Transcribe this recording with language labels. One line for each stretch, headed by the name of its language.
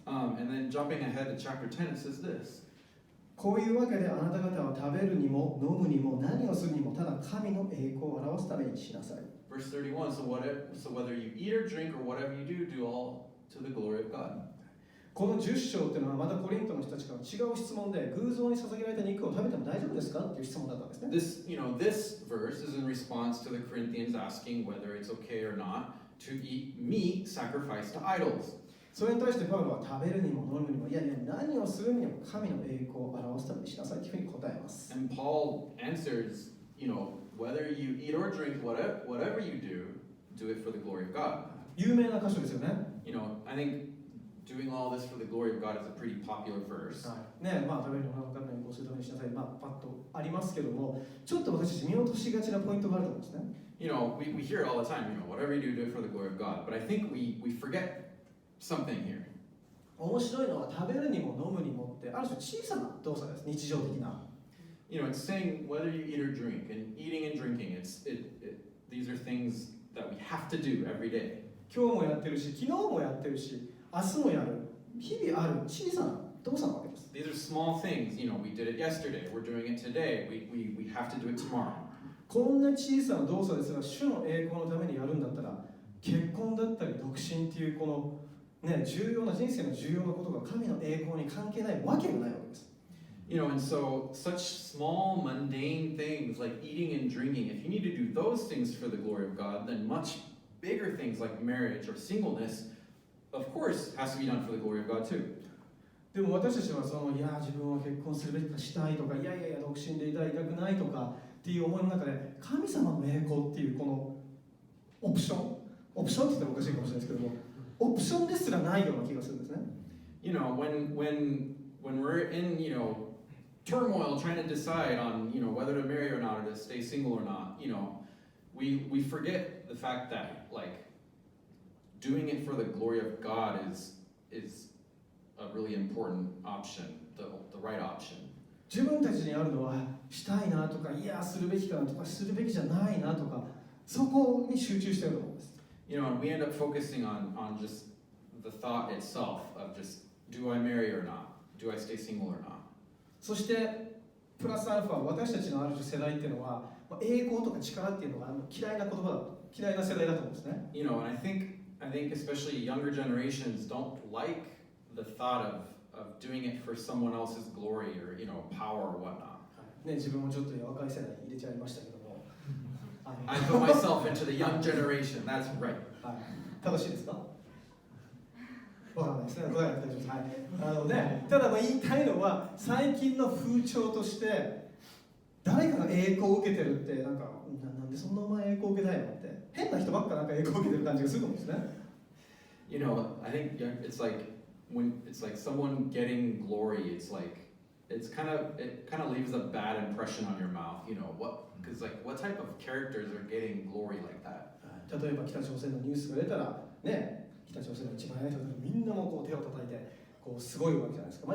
English: And then jumping ahead to chapter 10, it says this.
Japanese: こういうわけであなた方は食べるにも飲むにも何をするにもただ神の栄光を表すためにしなさい。
English: Verse 31, so whether you eat or drink or whatever you do all to the glory of God.
Japanese: この10章っていうのはまたコリントの人たちから違う質問で、偶像に捧げられた肉を食べても大丈夫ですかっていう質問だったんですね。
English: This verse is in response to the Corinthians asking whether it's okay or not to eat meat sacrificed to idols.
Japanese: それに対してパウロは食べるにも飲むにも、いや何をするにも神の栄光を表すためにしなさいというふうに答えます。
English: And Paul answers, whether you eat or drink, whatever you do it for the glory of God.
Japanese: 有名な箇所ですよね。
English: I think doing all this for the glory of God is a pretty popular verse.
Japanese: ね、食べるのを他の方にこうするためにしなさい。パッとありますけども、ちょっと私たち見落としがちなポイントがあると思うんですね。
English: We hear it all the time, whatever you do it for the glory of God. But I think we forget something here.
Japanese: 面白いのは食べるにも飲むにもってある種小さな動作です。日常的な。
English: It's saying whether you eat or drink, and eating and drinking. These are things that we have to do every day.
Japanese: 今日もやってるし、昨日もやってるし、明日もやる。日々ある小さな動作なわけです。
English: These are small things. We did it yesterday. We're doing it today. We have to do it tomorrow.
Japanese: こんな小さな動作ですが、主の栄光のためにやるんだったら、結婚だったり独身っていうこの重要な人生の重要なことが神の栄光に関係ないわけがないわけです。
English: And so such small, mundane things like eating and drinking, if you need to do those things for the glory of God, then much bigger things like marriage or singleness, of course, has to be done for the glory of God too.
Japanese: でも私たちは自分は結婚するべきかしたいとか、独身でいたいたくないとかっていう思いの中で、神様の栄光っていうこのオプションって言ったらおかしいかもしれないですけども、オプションですらないような気がするんですね。
English: When we're in, turmoil trying to decide on, whether to marry or not or to stay single or not, we forget the fact that like doing it for the glory of God is a really important option, the right option.
Japanese: 自分たちにあるのはしたいなとか、いやするべきかなとか、するべきじゃないなとか、そこに集中していると思うんです。
English: You know, and we end up focusing on just the thought itself of just do I marry or not? Do I stay single or not?
Japanese: そしてプラスアルファ、私たちのある種世代っていうのは、栄光とか力っていうのが嫌いな言葉だと、嫌いな世代だと思うんですね。
English: You know, and I think especially younger generations don't like the thought of doing it for someone else's glory or, you know, power or whatnot.
Japanese: ね、自分もちょっと若い世代に入れちゃいましたけども。
English: I put myself into the young generation, that's right.
Japanese: はい、正しいですか？わからないですね。答えなくて大丈夫です。はい。ただ言いたいのは、最近の風潮として、誰かが栄光を受けてるって、なんでそんなお前栄光を受けたいのって、変な人ばっかなんか栄光を受けてる感じがすると思うんですね。
English: You know, I think it's like someone getting glory, it kind of leaves a bad impression on your mouth, you know, because like what type of characters are getting glory like that?
Japanese: 例えば北朝鮮のニュースが出たらね、北朝鮮の一番偉い人がみんなもこう手を叩いてこうすごいわけじゃないですか。